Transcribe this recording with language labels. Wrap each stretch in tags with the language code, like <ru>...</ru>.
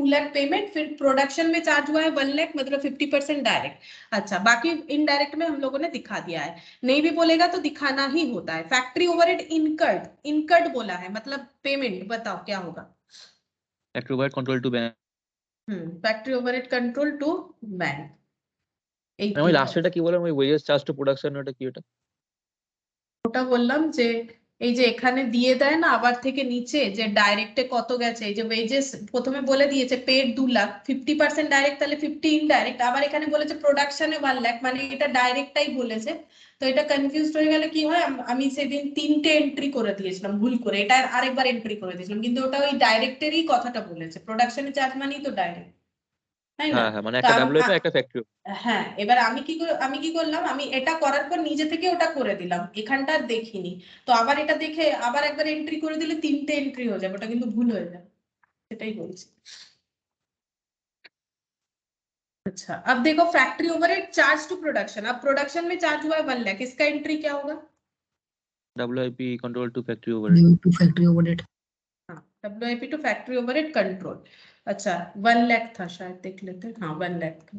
<hi>2 lakh payment, फिर production में charge हुआ है 1 लाख, मतलब 50% डायरेक्ट। अच्छा, बाकी इनडायरेक्ट में हम लोगों ने दिखा दिया है, नहीं भी बोलेगा तो दिखाना ही होता है। फैक्ट्री ओवरहेड इनकर्ड, इनकर्ड बोला है मतलब पेमेंट, बताओ क्या होगा? Factory overhead control to bank. Factory overhead control to bank.</hi> <bn>আমি লাস্টেরটা কি বললাম? ওই ওয়েজেস চার্জ টু প্রোডাকশন, ওটা কি ওটা? ওটা বললাম যে এই যে এখানে দিয়ে দেয় না আবার থেকে নিচে যে ডাইরেক্টে কত গেছে, এই যে ওয়েজেস প্রথমে বলে দিয়েছে পেড 2 লাখ, 50% ডাইরেক্ট, তাহলে 50 ইনডাইরেক্ট, আবার এখানে বলেছে প্রোডাকশনে 1 লাখ, মানে এটা ডাইরেক্টটাই বলেছে। তো এটা কনফিউজড হয়ে গেলে কি হয়, আমি সেদিন 3টে এন্ট্রি করে দিয়েছিলাম ভুল করে, এটা আরেকবার এন্ট্রি করে দিয়েছিলাম, কিন্তু ওটা ওই ডাইরেক্টেরই কথাটা বলেছে, প্রোডাকশনে চার্জ মানেই তো ডাইরেক্ট, তাই না? হ্যাঁ হ্যাঁ, মানে তো একটা WIP একটা ফ্যাক্টরি। হ্যাঁ, এবার আমি কি করলাম, আমি এটা করার পর নিজে থেকে ওটা করে দিলাম, এখানটা আর দেখিনি। তো আবার এটা দেখে আবার একবার এন্ট্রি করে দিলে 3টে এন্ট্রি হয়ে যাবে, ওটা কিন্তু ভুল হয়ে যাবে, সেটাই বলছি।</bn> <hi>अच्छा अब देखो factory overhead charge to production, अब प्रोडक्शन में चार्ज हुआ है 1 लाख, इसका एंट्री क्या होगा? WIP control to factory overhead. To factory overhead. हाँ WIP to factory overhead control. अच्छा 1 लाख था शायद, देख लेते हैं। हाँ 1 लाख था।</hi>